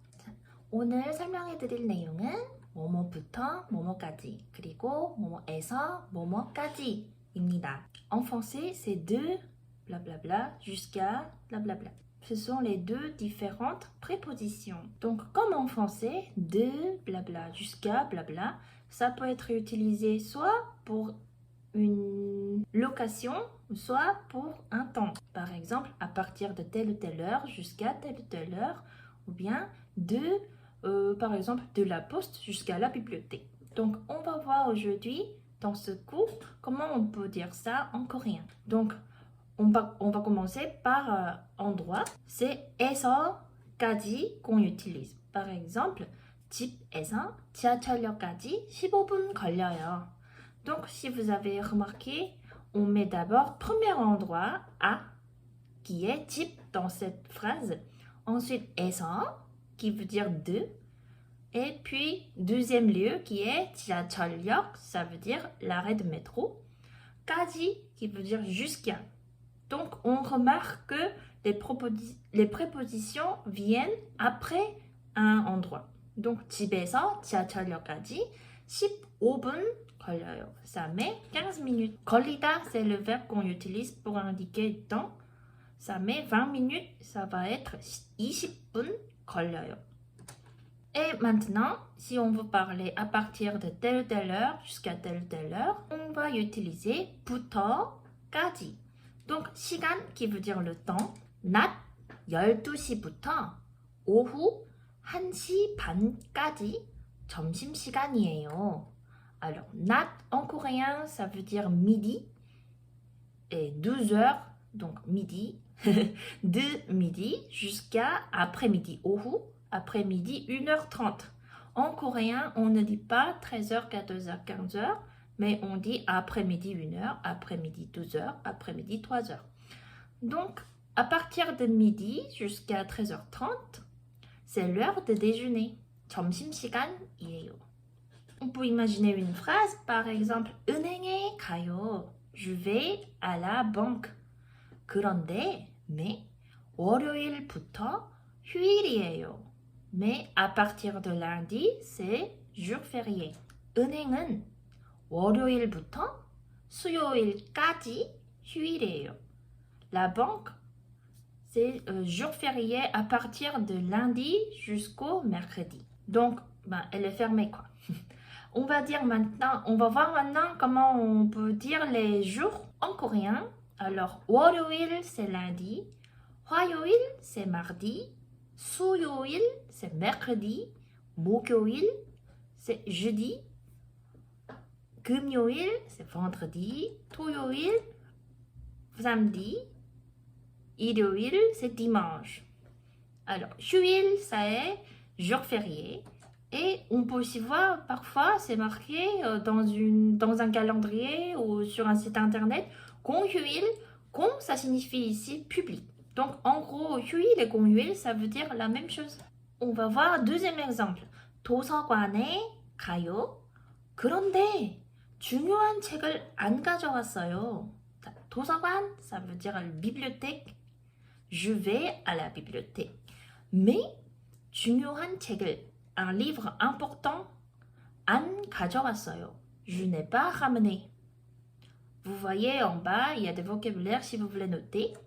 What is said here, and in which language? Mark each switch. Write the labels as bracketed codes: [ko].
[ko] 자, 오늘 설명해 드릴 내용은 뭐뭐부터 뭐뭐까지 그리고 뭐뭐에서 뭐뭐까지입니다. [fr] En français, c'est de blablabla jusqu'à blablabla. Ce sont les deux différentes prépositions. Donc, comme en français, de blabla jusqu'à blabla, ça peut être utilisé soit pour une location, soit pour un temps. Par exemple, à partir de telle ou telle heure jusqu'à telle ou telle heure, ou bien par exemple, de la poste jusqu'à la bibliothèque. Donc, on va voir aujourd'hui, dans ce cours, comment on peut dire ça en coréen. Donc, on va commencer par endroit. C'est 에서까지 qu'on utilise. Par exemple, [ko] 집에서 지하철역까지 15분 걸려요. [fr] Donc, si vous avez remarqué, on met d'abord premier endroit à, qui est 집 dans cette phrase. Ensuite, 에서, qui veut dire de. Et puis, deuxième lieu qui est 지하철역, ça veut dire l'arrêt de métro. 까지, qui veut dire jusqu'à. Donc, on remarque que les prépositions viennent après un endroit. [ko] Donc, 집에서 지하철역까지 15분 걸려요. [fr] Ça met 15 minutes. 걸리다, c'est le verbe qu'on utilise pour indiquer temps. Ça met 20 minutes, ça va être 20분 걸려요. Et maintenant, si on veut parler à partir de telle ou telle heure jusqu'à telle ou telle heure, on va utiliser 부터까지. Donc, 시간 qui veut dire le temps. [ko] 낮 12시부터 오후 1시 반까지 점심시간이에요. [fr] Alors, nat en coréen, ça veut dire midi et 12 heures, donc midi, de midi jusqu'à après-midi, ohu, après-midi 1h30. En coréen, on ne dit pas 13h, 14h, 15h, mais on dit après-midi 1h, après-midi 12h, après-midi 3h. Donc, à partir de midi jusqu'à 13h30, c'est l'heure de déjeuner. [ko] 점심시간이에요. [fr] On peut imaginer une phrase, par exemple, [ko] 은행에 가요. [fr] Je vais à la banque. [ko] 그런데, [fr] mais, [ko] 월요일부터 휴일이에요. [fr] Mais à partir de lundi, c'est jour férié. [ko] 은행은 월요일부터 수요일까지 휴일이에요. [fr] La banque, c'est jour férié à partir de lundi jusqu'au mercredi. Donc, elle est fermée, quoi. On va voir maintenant comment on peut dire les jours en coréen. Alors, 월요일, c'est lundi. 화요일, c'est mardi. 수요일, c'est mercredi. 목요일, c'est jeudi. 금요일, c'est vendredi. 토요일, samedi. 일요일, c'est dimanche. Alors, 휴일, ça est jour férié. Et on peut aussi voir, parfois, c'est marqué dans un calendrier ou sur un site internet, 공휴일, 공, ça signifie ici public. Donc, en gros, 휴일 et 공휴일, ça veut dire la même chose. On va voir deuxième exemple. [ko] 도서관에 가요. 그런데 중요한 책을 안 가져왔어요. [fr] 도서관, ça veut dire bibliothèque. Je vais à la bibliothèque. Mais [ko] 중요한 책을, [fr] un livre important, [ko] 안 가져왔어요. [fr] Je n'ai pas ramené. Vous voyez en bas, il y a des vocabulaires si vous voulez noter.